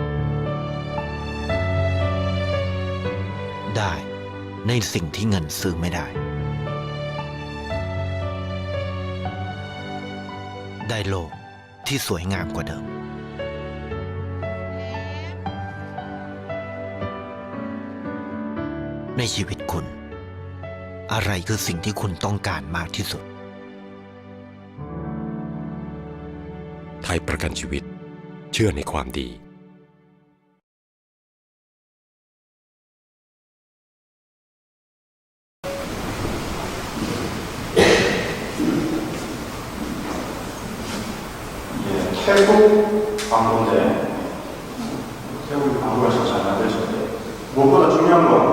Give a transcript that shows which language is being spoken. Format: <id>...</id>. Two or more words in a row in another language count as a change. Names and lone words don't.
<th>ได้ในสิ่งที่เงินซื้อไม่ได้ ได้โลกที่สวยงามกว่าเดิม ในชีวิตคุณ อะไรคือสิ่งที่คุณต้องการมากที่สุด ไทยประกันชีวิตเชื่อในความดี</th> <ko>태국 광고인데 태국 광고가 잘 만들어졌는데 무엇보다 중요한</ko>